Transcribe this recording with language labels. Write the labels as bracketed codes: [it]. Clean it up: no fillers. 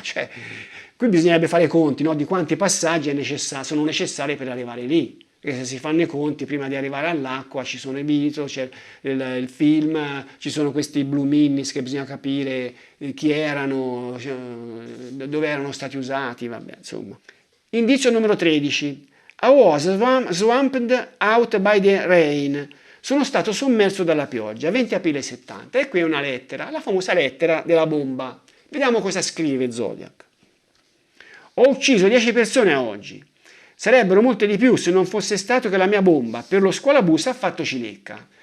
[it] Cioè, qui bisognerebbe fare i conti, no, di quanti passaggi sono necessari per arrivare lì, perché se si fanno i conti prima di arrivare all'acqua ci sono i Beatles, c'è il film, ci sono questi Blue Minis che bisogna capire chi erano, cioè, dove erano stati usati, vabbè, insomma. Indizio numero 13. [en] I was swamped out by the rain. [it] Sono stato sommerso dalla pioggia, 20 aprile 70. E qui è una lettera, la famosa lettera della bomba. Vediamo cosa scrive Zodiac. Ho ucciso 10 persone oggi. Sarebbero molte di più se non fosse stato che la mia bomba per lo scuolabus ha fatto cilecca.